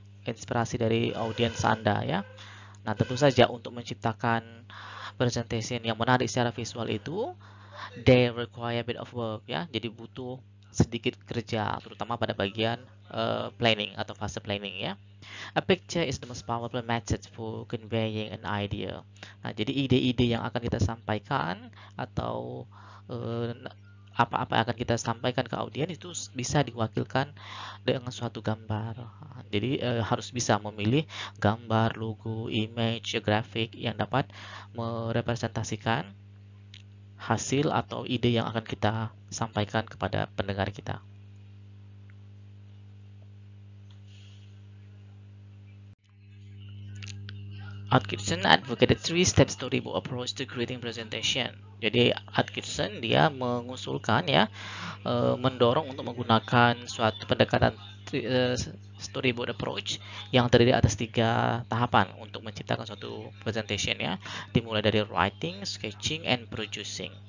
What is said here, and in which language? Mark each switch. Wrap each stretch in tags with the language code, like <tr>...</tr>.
<id>inspirasi dari audiens Anda ya. Nah, tentu saja untuk menciptakan presentation yang menarik secara visual itu,</id> <en>they require a bit of work</en> <id>ya. Jadi butuh sedikit kerja, terutama pada bagian planning atau fase planning ya.</id> <en>A picture is the most powerful method for conveying an idea.</en> <id>Nah, jadi ide-ide yang akan kita sampaikan atau eh, apa-apa yang akan kita sampaikan ke audiens itu bisa diwakilkan dengan suatu gambar. Jadi harus bisa memilih gambar, logo, image, grafik yang dapat merepresentasikan hasil atau ide yang akan kita sampaikan kepada pendengar kita.</id> <en>Atkinson advocated three-step storyboard approach to creating presentation.</en> <id>Jadi Atkinson dia mengusulkan ya, mendorong untuk menggunakan suatu pendekatan storyboard approach yang terdiri atas 3 tahapan untuk menciptakan suatu presentation ya, dimulai dari</id> <en>writing, sketching, and producing.</en>